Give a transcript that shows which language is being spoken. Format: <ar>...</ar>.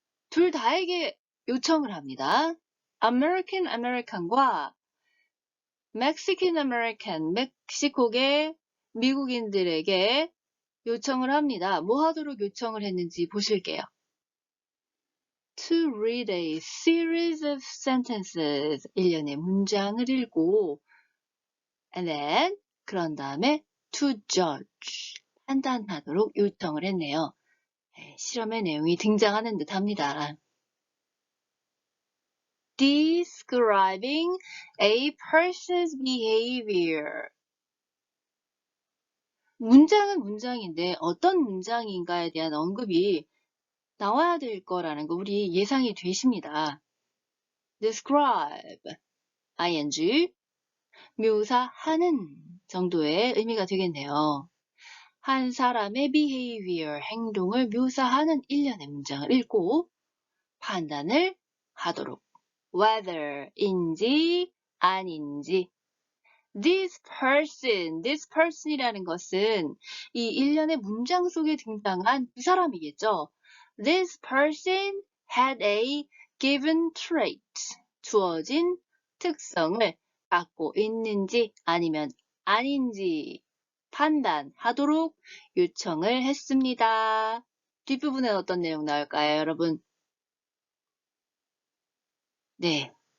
<ko>둘 다에게 요청을 합니다. American American과 Mexican American, 멕시코계 미국인들에게 요청을 합니다. 뭐 하도록 요청을 했는지 보실게요.</ko> <en>To read a series of sentences.</en> <ko>일련의 문장을 읽고</ko> <en>and then</en> <ko>그런 다음에 to judge. 판단하도록 요청을 했네요. 실험의 내용이 등장하는 듯 합니다.</ko> <en>Describing a person's behavior.</en> <ko>문장은 문장인데 어떤 문장인가에 대한 언급이 나와야 될 거라는 거 우리 예상이 되십니다. Describe, ing, 묘사하는 정도의 의미가 되겠네요. 한 사람의 behavior, 행동을 묘사하는 일련의 문장을 읽고 판단을 하도록. whether인지 아닌지.</ko> <en>this person</en> <ko>이라는 것은 이 일련의 문장 속에 등장한 두 사람이겠죠.</ko> <en>This person had a given trait.</en> <ko>주어진 특성을 갖고 있는지 아니면 아닌지 판단하도록 요청을 했습니다. 뒷부분에 어떤 내용 나올까요, 여러분? 네.</ko>